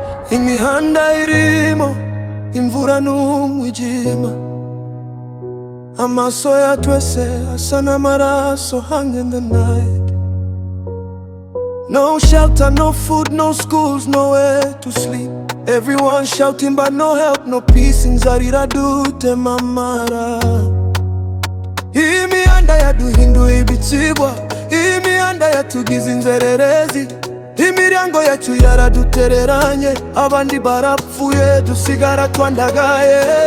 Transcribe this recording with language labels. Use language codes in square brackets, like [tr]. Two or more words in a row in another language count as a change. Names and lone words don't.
[rw] Imihanda irimo imvura n'umwijima. Amaso ya twese asa n'amaraso [en] hung in the night. No shelter, no food, no schools, nowhere to sleep. Everyone shouting but no help, no peace. [rw] Inzara iradutema amara. Imihanda yaduhinduye ibitsigwa, imihanda yatugize inzererezi. Imiryango yacu yaradutereranye, abandi barapfuye, dusigara twandagaye.